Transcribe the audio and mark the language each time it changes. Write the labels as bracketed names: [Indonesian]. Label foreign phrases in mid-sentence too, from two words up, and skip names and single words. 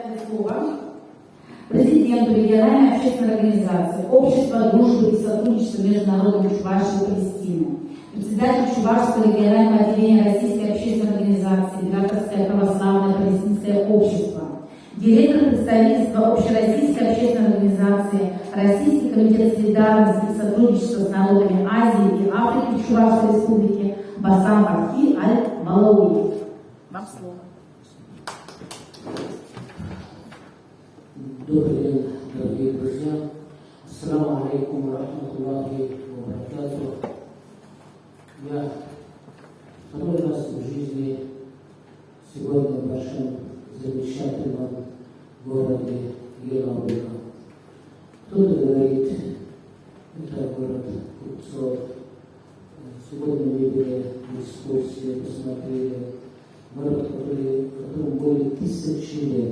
[Russian] слово президенту региональной общественной организации Общества дружбы и сотрудничества между народами Чувашии и Палестины, председателю Чувашского регионального отделения Российской общественной организации Грafское православное палестинское общество, директор представительства Общероссийской общественной организации Российский комитет солидарности и сотрудничества с народами Азии и Африки в Чувашской республике Басам Фатхи Аль-Малауи. Вам слово. Добрый день, дорогие друзья. [Arabic] السلام عليكم ورحمة الله وبركاته. [Russian] Я второй раз в жизни сегодня в вашем замечательном городе Елабуга. Кто-то говорит, это город купцов. Сегодня мы были в экскурсии, посмотрели город, которому более 1000 лет.